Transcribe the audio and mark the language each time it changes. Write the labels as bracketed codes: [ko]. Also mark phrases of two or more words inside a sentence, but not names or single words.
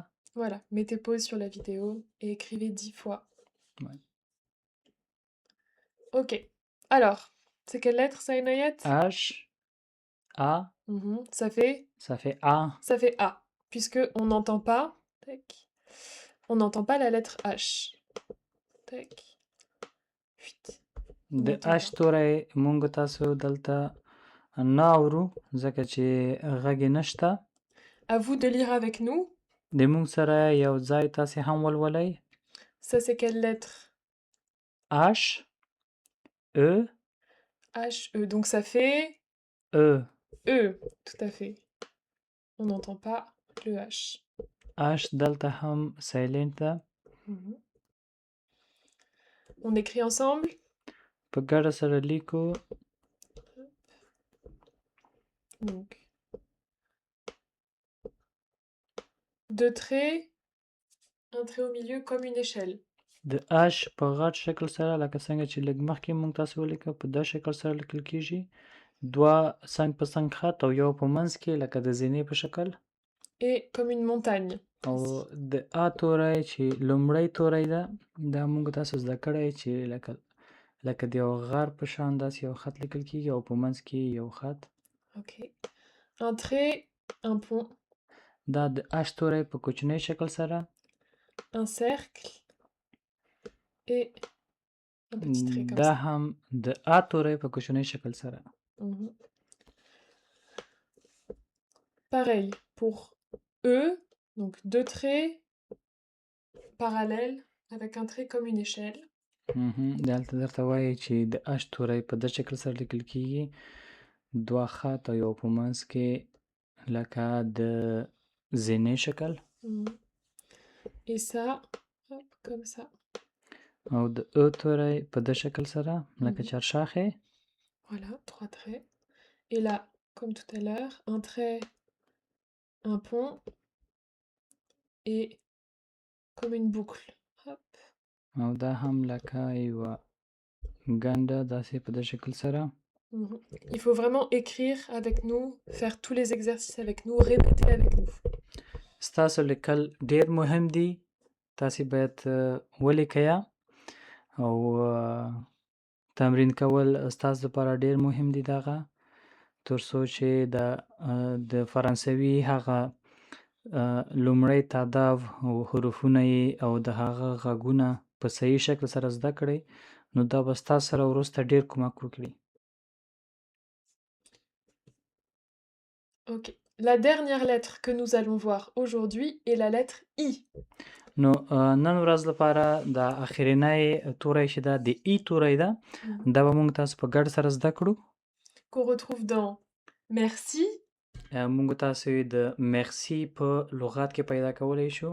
[fr] Voilà, mettez pause sur la vidéo et écrivez 10 fois. Ouais. Ok. Alors, c'est quelle lettre ça, Inayat? H A Ça fait Ça fait A. Ça fait A, puisque on n'entend pas, tac, on n'entend pas la lettre H. Tac. Fuit. On [ps] د [fr] n'entend [ps] اش [fr] pas. [ps] توری مونږ تاسو دلته نه اورو ځکه چې غږ یې نشته. [fr] À vous de lire avec nous. [ps] د مونږ سره یو ځای تاسې هم ولولئ. [fr] Ça, c'est quelle lettre? H, E, H, E. Donc ça fait E. E, tout à fait. On n'entend pas le H. [ps] H دلته هم silent ده. [fr] Mhm. On écrit ensemble. [ps] په ګډه سره لیکو. [fr] Donc, deux traits, un trait au milieu comme une échelle. [ps] د H په غټ شکل سره لکه څنګه چې لږ مخکې مونږ تاسو ولیکه په دا شکل سره لیکل کیږي. دوه څنګ په څنګ خط او یو په منځ کې لکه د زینې په شکل. [fr] Et comme une montagne. [ps] او [fr] Ici. [ps] د A توری چې لومړی توری ده دا مونږ تاسو زده کړی چې لکه د یو غر په شان داسې یو خط لیکل کیږي او په منځ کې یو خط. [fr] Ok. Un trait, un pont. [ps] دا د H توری په کوچنی شکل سره. [fr] Un cercle. Et un petit trait comme [ps] دا [fr] ça. [ps] هم د A توری په کوچنی شکل سره. Mhm. [fr] Pareil pour E, donc deux traits parallèles avec un trait comme une échelle. [ps] دلته درته وایي چې د H توری په دې شکل سره لیکل کیږي. دوه خط او یو په منځ کې لکه د زینې شکل. [fr] Mhm. Et ça, hop, comme ça. [ps] او د E توری په دې شکل سره لکه چرشاخې. [fr] Voilà, trois traits. Et là, comme tout à l'heure, un trait, un pont et comme une boucle. Hop. [ps] او دا هم لکه یوه ګنډه داسې په دې شکل سره. Mhm. [fr] Il faut vraiment écrire avec nous, faire tous les exercices avec nous, répéter avec nous. [ps] ستاسو لیکل ډیر مهم دي. تاسې باید ولیکئ او تمرین کول ستاسو لپاره ډیر مهم دي دغه تر څو چې د فرانسوي هغه لومړی تعداد او حروفونه یې او د هغه غږونه په صحیح شکل سره زده کړئ نو دا به ستاسو سره وروسته ډیر کومک وکړي. [fr] Ok. La dernière lettre que nous allons voir aujourd'hui est la lettre I. [ps] نو نن ورځ لپاره د اخرنۍ توری چې ده د ای توری ده دا به موږ تاسو په ګډ سره زده کړو. [fr] Qu'on retrouve dans merci. [ps] موږ تاسو د مرسی په لغت کې پیدا کولی شو.